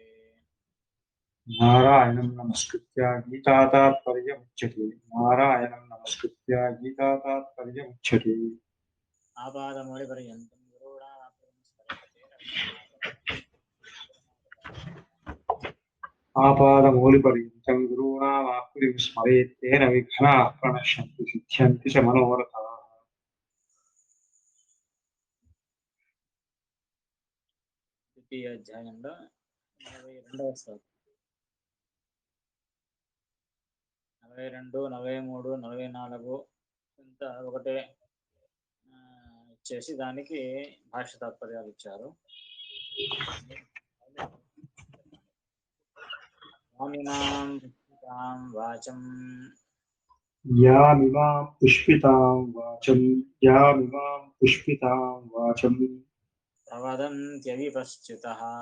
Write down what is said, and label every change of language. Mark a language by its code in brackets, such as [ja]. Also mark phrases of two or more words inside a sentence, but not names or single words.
[sa] नारायणं नमस्कृत्य गीतातात्पर्यमुच्यते नारायणं नमस्कृत्य गीतातात्पर्यमुच्यते आपादमौलिपर्यन्तं गुरूणामाप्तं आपादमौलिपर्यन्तं गुरूणामाप्तिं स्मरेत् तेन विघ्नाः प्रणश्यन्ति सिद्ध्यन्ति च मनोरथाः [te] ద్వితీయ అధ్యాయంలో 42వ శ్లోకం 42, 43, 44 ఇంత ఒకటే ఇచ్చేసి దానికి భాష్య తాత్పర్యాలు ఇచ్చారు. [sa] వాచం यामिमां पुष्पितां वाचं यामिमां पुष्पितां वाचं प्रवदन्त्यविपश्चितः